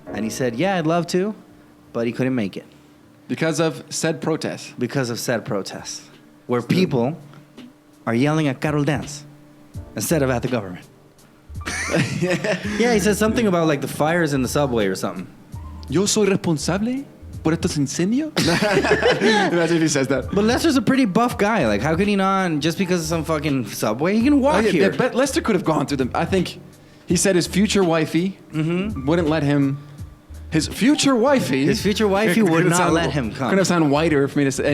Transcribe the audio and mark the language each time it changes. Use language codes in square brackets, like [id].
[en] And he said, yeah, I'd love to, but he couldn't make it Because of said protests. because of said protests, where people are yelling at Karol Dance instead of at the government. Yeah, he said something about like the fires in the subway or something. [es] Yo soy responsable por estos incendios. [en] Imagine if he says that. But Lester's a pretty buff guy. Like, how could he not, just because of some fucking subway, he can walk here. But Lester could have gone through them. I think he said his future wifey wouldn't let him. His future wifey. His future wifey would not let him come. Couldn't have sound whiter for me to say.